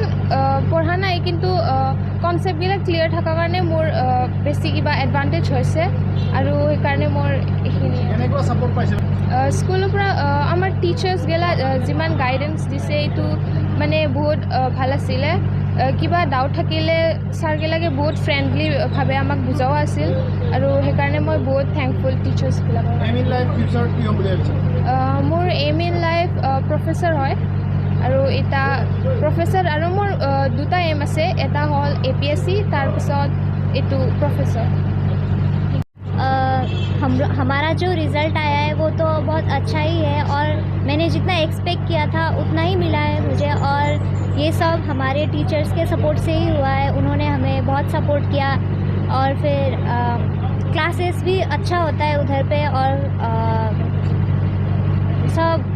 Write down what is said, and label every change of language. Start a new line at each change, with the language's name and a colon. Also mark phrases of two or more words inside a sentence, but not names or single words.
Assamese: পঢ়া নাই কিন্তু কনচেপ্টবিলাক ক্লিয়াৰ থকাৰ কাৰণে মোৰ বেছি কিবা এডভান্টেজ হৈছে আৰু সেইকাৰণে মোৰ এইখিনি স্কুলৰ পৰা আমাৰ টিচাৰ্ছগিলা যিমান গাইডেন্স দিছে এইটো মানে বহুত ভাল আছিলে কিবা ডাউট থাকিলে ছাৰগিলাকে বহুত ফ্ৰেণ্ডলিভাৱে আমাক বুজাও আছিল আৰু সেইকাৰণে মই বহুত থেংকফুল টিচাৰ্ছবিলাকৰ মোৰ
English: aim in life professor
Assamese: হয় আৰু এটা প্ৰফেচৰ আৰু মোৰ দুটা এম আছে এটা হ'ল APSC তাৰপিছত এইটো প্ৰফেচৰ
Hindi: हमारा जो रिज़ल्ट आया है वो तो बहुत अच्छा ही है और मैंने जितना एक्सपेक्ट किया था उतना ही मिला है मुझे और ये सब हमारे टीचर्स के सपोर्ट से ही हुआ है उन्होंने हमें बहुत सपोर्ट किया और फिर क्लासेस भी अच्छा होता है उधर पे और सब